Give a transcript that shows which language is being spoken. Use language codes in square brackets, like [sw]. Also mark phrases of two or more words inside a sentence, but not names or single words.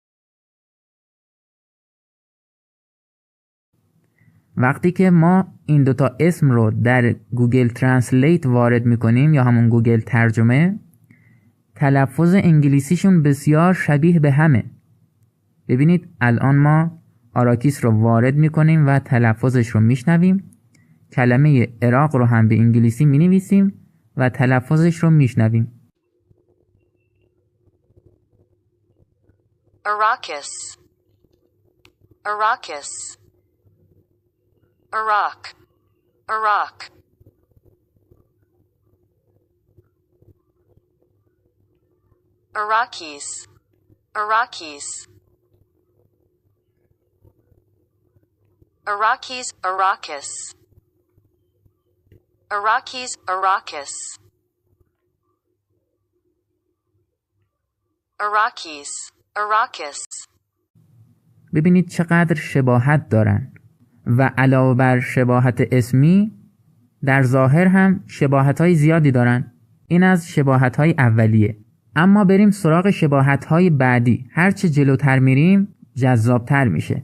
[fa] وقتی که ما این دوتا اسم رو در گوگل ترنسلیت وارد میکنیم یا همون گوگل ترجمه، تلفظ انگلیسیشون بسیار شبیه به همه. ببینید الان ما آراکیس رو وارد میکنیم و تلفظش رو میشنویم. کلمه عراق رو هم به انگلیسی مینویسیم و تلفظش رو میشنویم. Arrakis. Arrakis. Iraq. Iraq. Iraqis. Iraqis. Iraqis. Arrakis. Iraqis. Arrakis. Iraqis. Arrakis. ببینید چقدر شباهت دارن و علاوه بر شباهت اسمی در ظاهر هم شباهت‌های زیادی دارن. این از شباهت‌های اولیه. اما بریم سراغ شباهت‌های بعدی. هرچه جلوتر میریم جذابتر میشه.